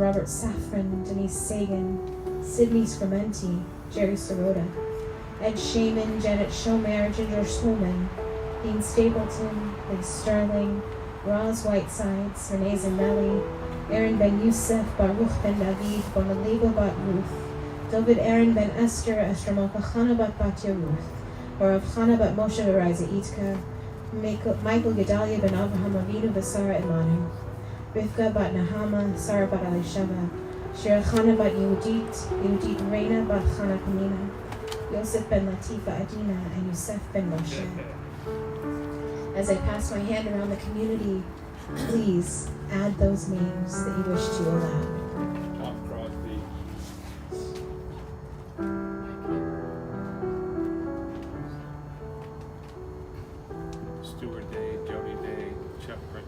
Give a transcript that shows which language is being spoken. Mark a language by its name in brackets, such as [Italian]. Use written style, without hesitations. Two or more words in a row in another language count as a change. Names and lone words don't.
[English] Robert Safran, Denise Sagan, Sydney Scramenti, Jerry Sirota, Ed Shaman, Janet Schomer, Ginger Schulman, Dean Stapleton, Lee Sterling, Roz Whitesides, Renee Zanelli, Aaron Ben Youssef, Baruch Ben David, Bonaliba Bat Ruth, David Aaron Ben Esther, Esther Malka Chana Bat Batya Ruth, Barav Chana Bat Moshe Veriza Itka, Michael Gedalia Ben Avraham Avinu Basara Emanu, Rivka Bat Nahama, Sarah Bat Alisheva, Shira Chana Bat Yehudit Reina Bat Chana Kamina, Yosef Ben Latifa Adina, and Yosef Ben Moshe. As I pass my hand around the community, please add those names that you wish to allow. Tom Crosby. Stuart Day, Jody Day, Chuck Britton.